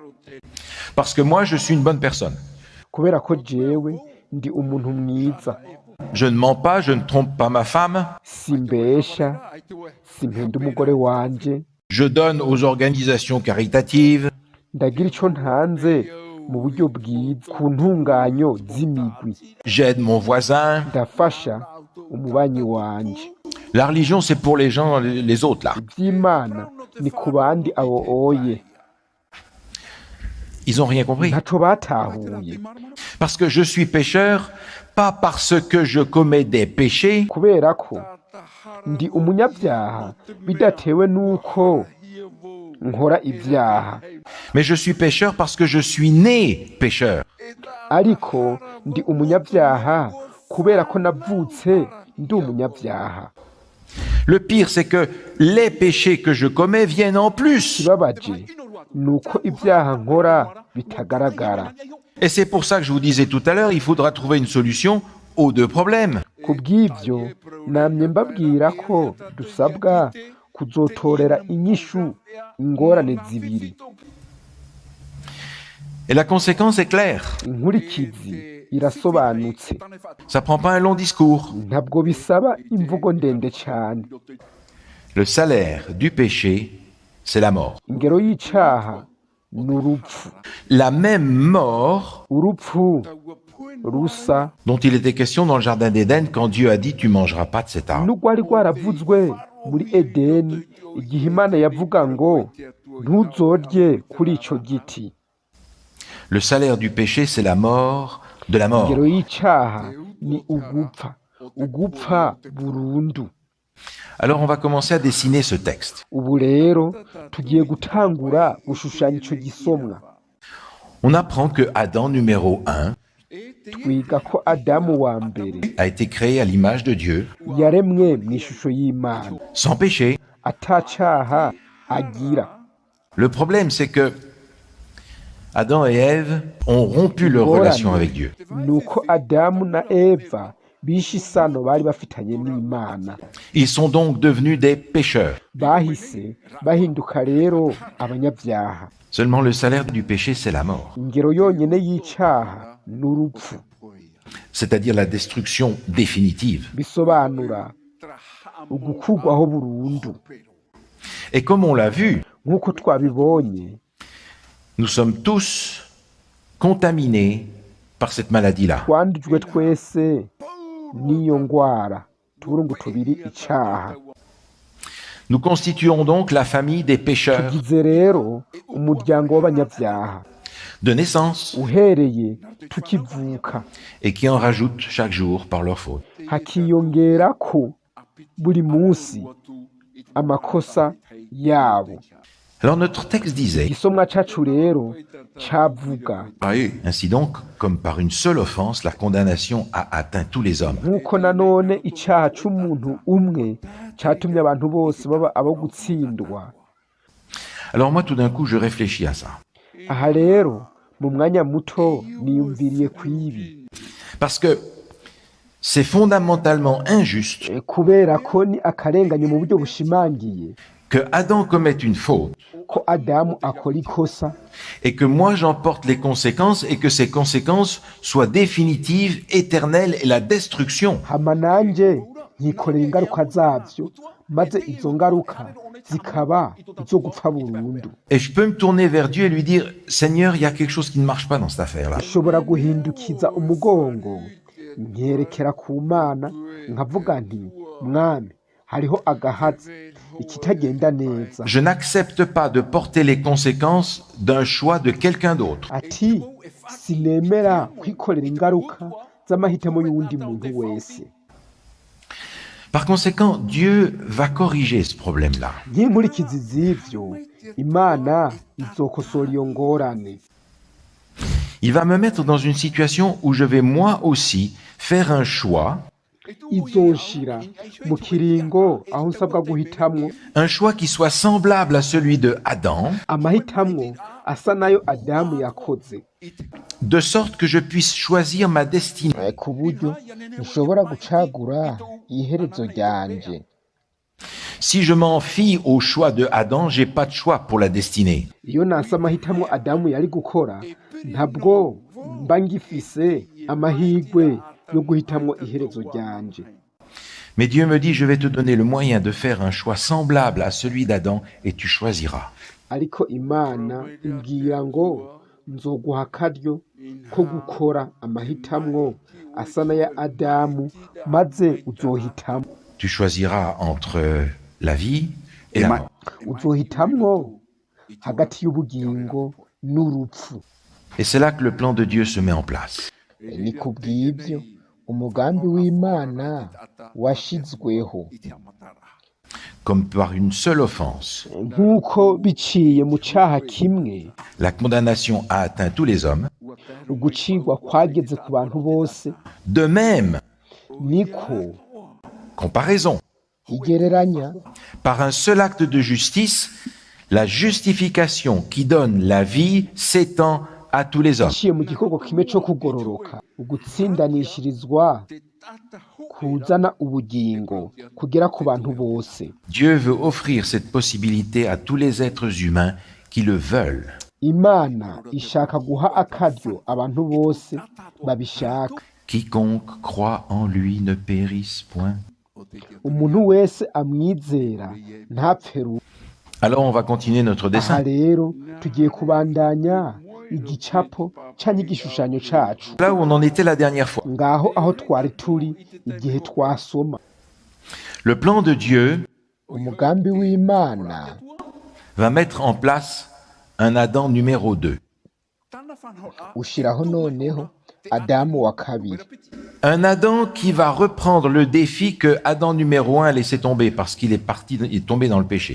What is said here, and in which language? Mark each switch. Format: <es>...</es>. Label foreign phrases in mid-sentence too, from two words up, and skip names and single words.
<fr>Parce que moi, je suis une bonne personne.</fr> <rn>kubera ko jewe ndi umuntu mwiza,</rn> <fr>Je ne mens pas, je ne trompe pas ma femme,</fr> <rn>simbesha, simpenda umugore wanje,</rn> <fr>je donne aux organisations caritatives,</fr> <rn>ndagira ico ntanze mu buryo bwiza ku ntunganyo z'imigwi,</rn> <fr>j'aide mon voisin.</fr> <rn>ndafasha umubanyi wanje.</rn> <fr>La religion, c'est pour les gens, les autres, là.</fr> <rn>Ivy'Imana ni ku bandi abo oye,</rn> <fr>Ils n'ont rien compris.</fr> <rn>ntaco batahuye,</rn> <fr>Parce que je suis pécheur, pas parce que je commets des péchés,</fr> <rn>kubera ko ndi umunyabyaha bidatewe n'uko nkora ibyaha,</rn> <fr>mais je suis pécheur parce que je suis né pécheur.</fr> <rn>ariko ndi umunyabyaha kubera ko navutse ndi umunyabyaha.</rn> <fr>Le pire, c'est que les péchés que je commets viennent en plus.</fr> <rn>Ikibabaje ni uko ibyaha nkora bitagaragara.</rn> <fr>Et c'est pour ça que je vous disais tout à l'heure, il faudra trouver une solution aux deux problèmes.</fr> <rn>Ku bw'ibyo namye mbabwira ko dusabwa kuzotorera inyishu ingorane zibiri.</rn> <fr>Et la conséquence est claire.</fr> <rn>Inkurikizi irasobanutse,</rn> <fr>Ça prend pas un long discours.</fr> <rn>ntabwo bisaba imvugo ndende cyane.</rn> <fr>Le salaire du péché, c'est la mort.</fr> <rn>Ingero y'icaha ni urupfu.</rn> <fr>La même mort</fr> <rn>Urupfu rusa</rn> <fr>dont il était question dans le jardin d'Éden quand Dieu a dit tu mangeras pas de cet arbre.</fr> <rn>n'urwari rwaravuzwe muri Edeni igihe Imana yavuga ngo ntuzorye kuri ico giti.</rn> <fr>Le salaire du péché, c'est la mort de la mort.</fr> <rn>Ingero y'icaha ni ugupfa burundu.</rn> <fr>Alors on va commencer à dessiner ce texte.</fr> <rn>Ubu rero tugiye gutangura gushushanya ico gisomwa.</rn> <fr>On apprend que Adam numéro 1</fr> <rn>Twiga ko Adamu wa mbere</rn> <fr>a été créé à l'image de Dieu,</fr> <rn>yaremwe mu ishusho y'Imana,</rn> <fr>sans péché.</fr> <rn>atacaha agira.</rn> <fr>Le problème, c'est que Adam et Ève ont rompu leur relation avec Dieu.</fr> <rn>Nuko Adamu na Eva bishe isano bari bafitanye n'Imana,</rn> <fr>Ils sont donc devenus des pécheurs.</fr> <rn>bahise bahinduka rero abanyabyaha.</rn> <fr>Seulement le salaire du péché, c'est la mort,</fr> <rn>Ingero yonyene y'icaha ni urupfu,</rn> <fr>c'est-à-dire la destruction définitive.</fr> <rn>bisobanura ugukurwaho burundu.</rn> <fr>Et comme on l'a vu,</fr> <rn>Nk'uko twabibonye,</rn> <fr>nous sommes tous contaminés par cette maladie-là.</fr> <rn>twandujwe twese n'iyo ngwara, tuburungu tubiri icaha.</rn> <fr>Nous constituons donc la famille des pécheurs</fr> <rn>Tugize rero umuryango w'abanyabyaha</rn> <fr>de naissance</fr> <rn>uhereye tukivuka,</rn> <fr>et qui en rajoutent chaque jour par leur faute.</fr> <rn>hakiyongera ko buri munsi amakosa yabo.</rn> <fr>Alors notre texte disait,</fr> <rn>Igisomwa cacu rero cavuga</rn> <fr>ainsi donc, comme par une seule offense, la condamnation a atteint tous les hommes.</fr> <rn>nk'uko nanone icaha c'umuntu umwe catumye abantu bose baba abo gutsindwa.</rn> <fr>Alors moi, tout d'un coup, je réfléchis à ça.</fr> <rn>Aha rero mu mwanya muto niyumviriye kw'ibi,</rn> <fr>Parce que c'est fondamentalement injuste</fr> <rn>kubera ko ni akarenganye mu buryo bushimangiye</rn> <fr>que Adam commette une faute</fr> <rn>ko Adamu akora ikosa,</rn> <fr>et que moi j'en porte les conséquences et que ces conséquences soient définitives, éternelles et la destruction.</fr> <rn>hama nanje nkikorera ingaruka zavyo, maze izo ngaruka zikaba izo gupfa burundu.</rn> <fr>Et je peux me tourner vers Dieu et lui dire, Seigneur, il y a quelque chose qui ne marche pas dans cette affaire-là.</fr> <rn>Nshobora guhindukiza umugongo nkerekera ku Mana nkavuga nti mwami, hariho agahazi, ikitagenda neza.</rn> <fr>Je n'accepte pas de porter les conséquences d'un choix de quelqu'un d'autre.</fr> <rn>Ati sinemera kwikorera ingaruka z'amahitamo y'uwundi muntu wese.</rn> <fr>Par conséquent, Dieu va corriger ce problème-là.</fr> <rn>Nk'inkurikizi z'ivyo, Imana izokosora iyo ngorane.</rn> <fr>Il va me mettre dans une situation où je vais moi aussi faire un choix,</fr> <rn>Izonshira mu kiringo aho nsabwa guhitamwo</rn> <fr>un choix qui soit semblable à celui de Adam,</fr> <rn>amahitamwo asa nayo Adamu yakoze,</rn> <fr>de sorte que je puisse choisir ma destinée.</fr> <rn>ku buryo nshobora gucagura iherezo ryanje.</rn> <fr>Si je m'en fie au choix de Adam, j'ai pas de choix pour la destinée.</fr> <rn>Iyo nanse amahitamo Adamu yari gukora, ntabwo mba ngifise amahirwe yo guhitamwo iherezo ryanje.</rn> <fr>Mais Dieu me dit, je vais te donner le moyen de faire un choix semblable à celui d'Adam et tu choisiras.</fr> <rn>Ariko Imana imbwira ngo nzoguha akaryo ko gukora amahitamwo asa n'aya Adamu, maze uzohitamwo.</rn> <fr>Tu choisiras entre la vie et la mort.</fr> <rn>Uzohitamwo hagati y'ubugingo n'urupfu.</rn> <fr>Et c'est là que le plan de Dieu se met en place.</fr> <rn>Ni ku bw'ibyo umugambi w'Imana washizweho,</rn> <fr>Comme par une seule offense,</fr> <rn>nk'uko biciye mu caha kimwe</rn> <fr>la condamnation a atteint tous les hommes.</fr> <rn>ugucirwa kwageze ku bantu bose,</rn> <fr>De même,</fr> <rn>niko</rn> <fr>comparaison.</fr> <rn>igereranya</rn> <fr>Par un seul acte de justice, la justification qui donne la vie s'étend à tous les hommes.</fr> <rn>iciye mu gikorwa kimwe cyo kugororoka ugutsindanishirizwa kuzana ubugingo kugera ku bantu bose.</rn> <fr>Dieu veut offrir cette possibilité à tous les êtres humains qui le veulent.</fr> <rn>Imana ishaka guha akaryo abantu bose babishaka.</rn> <fr>Quiconque croit en lui ne périsse point.</fr> <rn>Umuntu wese amwizera ntapfe rubi.</rn> <fr>Alors on va continuer notre</fr> <rn>Aha</rn> <fr>dessin.</fr> <rn>rero tugiye kubandanya igicapo canke igishushanyo cacu</rn> <fr>Là où on en était la dernière fois.</fr> <rn>ngaho aho twari turi igihe twasoma.</rn> <fr>Le plan de Dieu</fr> <rn>Umugambi w'Imana</rn> <fr>va mettre en place un Adam numéro 2.</fr> <rn>ushiraho noneho Adamu wa kabiri.</rn> <fr>Un Adam qui va reprendre le défi que Adam numéro 1 a laissé tomber parce qu'il est tombé dans le péché.</fr>